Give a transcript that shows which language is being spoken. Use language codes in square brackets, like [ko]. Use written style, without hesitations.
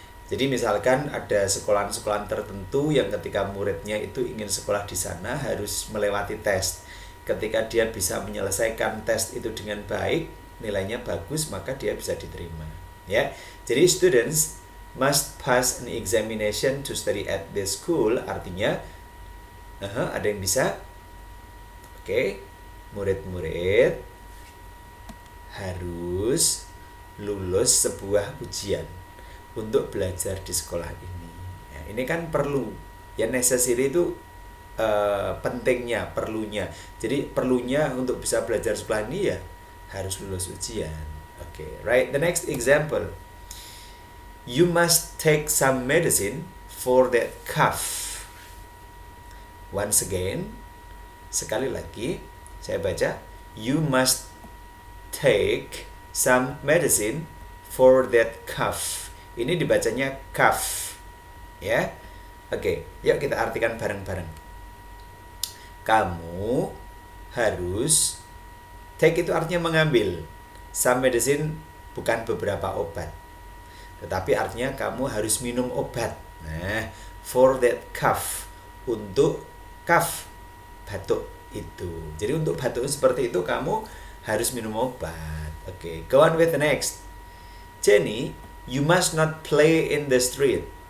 [id] Jadi misalkan ada sekolahan-sekolahan tertentu yang ketika muridnya itu ingin sekolah di sana harus melewati tes. Ketika dia bisa menyelesaikan tes itu dengan baik, nilainya bagus, maka dia bisa diterima. Ya, jadi [en] students must pass an examination to study at this school. [id] Artinya, ada yang bisa? Oke, murid-murid harus lulus sebuah ujian untuk belajar di sekolah ini. Ya, ini kan perlu. Ya, necessary itu pentingnya, perlunya. Jadi perlunya untuk bisa belajar sekolah ini ya harus lulus ujian. [en] Oke, right. The next example. You must take some medicine for that cough. Once again, [id] sekali lagi saya baca, [en] you must take some medicine for that cough. [id] Ini dibacanya cough. Ya. Oke, yuk kita artikan bareng-bareng. Kamu harus, take itu artinya mengambil. [en] Some medicine [id] bukan beberapa obat, tetapi artinya kamu harus minum obat. Nah, [en] for that cough, [id] untuk cough, batuk itu. Jadi untuk batuk seperti itu kamu harus minum obat. [en] Oke, go on with the next. Jenny, you must not play in the street.